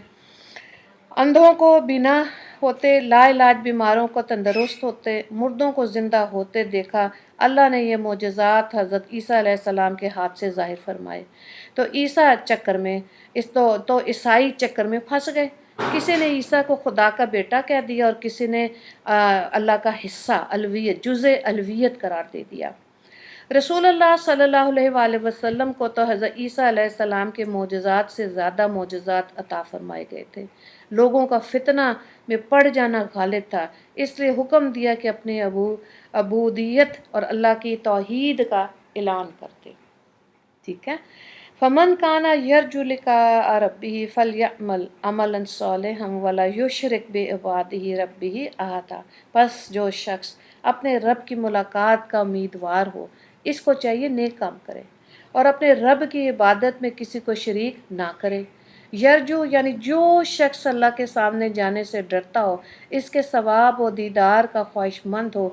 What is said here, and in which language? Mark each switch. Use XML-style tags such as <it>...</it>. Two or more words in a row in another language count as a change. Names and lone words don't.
<ur>اندھوں کو بینا ہوتے، لا علاج بیماروں کو تندرست ہوتے، مردوں کو زندہ ہوتے دیکھا۔ اللہ نے یہ معجزات حضرت عیسیٰ علیہ السلام کے ہاتھ سے ظاہر فرمائے۔ تو عیسیٰ چکر میں تو عیسائی چکر میں پھنس گئے، کسی نے عیسیٰ کو خدا کا بیٹا کہہ دیا اور کسی نے اللہ کا حصہ، الویت، جزء الویت قرار دے دیا۔ رسول اللہ</ur> <ar>صلی اللہ علیہ وآلہ وسلم</ar> <ur>کو تو حضرت عیسیٰ علیہ السلام کے معجزات سے زیادہ معجزات عطا فرمائے گئے تھے۔ لوگوں کا فتنہ میں پڑ جانا غالب تھا، اس لیے حکم دیا کہ اپنی عبودیت اور اللہ کی توحید کا اعلان کرتے، ٹھیک ہے؟</ur> <ar>فمن کانا یرجو لقاء ربہ فلیعمل عملا صالحا ولا یشرک بعبادۃ ربہ احدا۔</ar> <ur>پس جو شخص اپنے رب کی ملاقات کا امیدوار ہو، اس کو چاہیے نیک کام کرے اور اپنے رب کی عبادت میں کسی کو شریک نہ کرے۔ یرجو یعنی جو شخص اللہ کے سامنے جانے سے ڈرتا ہو، اس کے ثواب و دیدار کا خواہش مند ہو۔</ur>